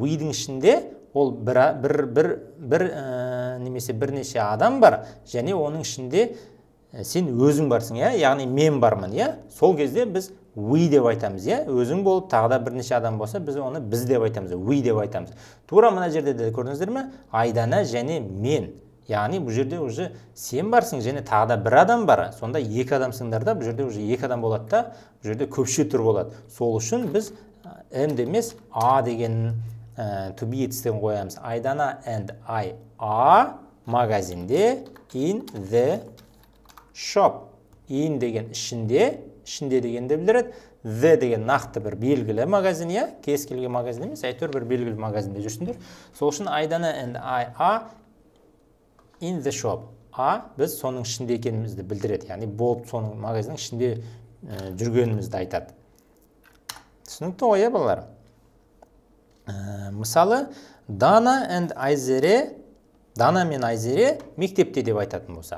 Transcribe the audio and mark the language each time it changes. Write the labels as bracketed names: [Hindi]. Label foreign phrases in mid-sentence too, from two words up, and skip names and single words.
[Kazakh] We-дің ішінде ол немесе бірнеше адам бар, және оның ішінде сен өзің барсың, яғни мен бармын, Сол кезде біз we деп айтамыз, Өзің болып, тағы да бірнеше адам болса, біз оны біз деп айтамыз, we деп айтамыз. Тура мына жерде де көрдіңіздер ме? Айдана және мен. Яғни бұл жерде уже сен барсың, және тағы да бір адам бар. Сонда екі адамсыңдар да, бұл жерде уже екі адам болады да, бұл жерде көпше түр болады. Сол үшін біз M демес, A деген to be етістігін қоямыз. [English] Айдана and I are магазинде, in the shop. [Kazakh] In деген ішінде дегенде білдіреді. The деген нақты бір белгілі магазин, кез келген магазин емес, әйтеуір бір белгілі магазинде жүрсіңдер. Сол үшін [English] Айдана and I are in the shop. [Kazakh] Біз соның ішінде екенімізді білдіреді, яғни болып соның магазиннің ішінде жүргенімізді айтады. Түсінікті ғой, балалар? Мысалы, Дана and Айзере, Дана мен Айзере мектепте деп айтатын болсақ.